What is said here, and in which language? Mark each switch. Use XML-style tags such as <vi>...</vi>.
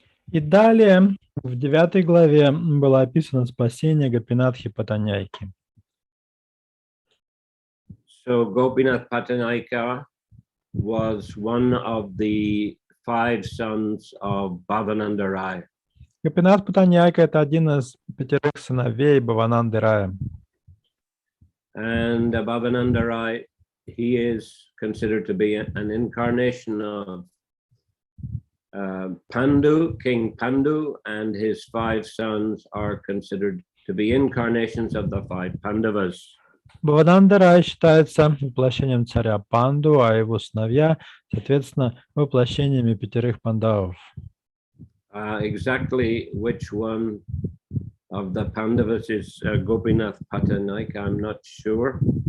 <ru>И далее в 9 главе было описано спасение Гопинатхи Патаньяйки.</ru> <en>So Gopinath Patanyayika was one of the 5 sons of Bhavananda Rai.</en> <ru>Гопинат Патаньяйка — это один из 5 сыновей Бхавананды Рая.</ru> <en>And Bhavananda Rai, he is considered to be an incarnation of Pandu, King Pandu, and his 5 sons are considered to be incarnations of the 5 Pandavas.</en> <ru>Бхавананда Рай считается воплощением царя Панду, а его сыновья, соответственно, воплощениями 5 пандавов.</ru> <en>Exactly which one of the Pandavas is Gopinath Patanyayika, I'm not sure.</en>